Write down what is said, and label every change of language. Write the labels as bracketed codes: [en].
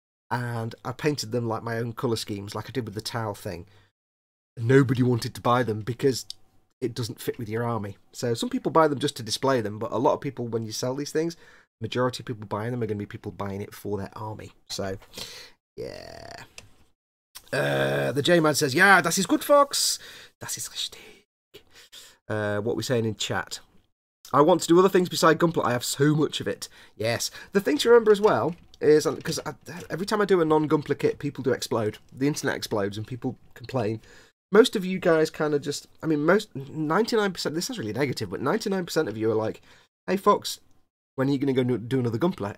[en] And I painted them like my own colour schemes, like I did with the towel thing. Nobody wanted to buy them because it doesn't fit with your army. So some people buy them just to display them, but a lot of people, when you sell these things, majority of people buying them are going to be people buying it for their army. So, yeah. The J-Man says, yeah, [de] das ist gut, [en] Fox. [de] Das ist richtig. [en] What we're saying in chat. I want to do other things beside Gunpla. I have so much of it. Yes. The thing to remember as well is, because every time I do a non-Gunpla kit, people do explode. The internet explodes and people complain. Most of you guys kind of just, I mean, 99%, this is really negative, but 99% of you are like, hey, Fox, when are you going to go do another Gunpla?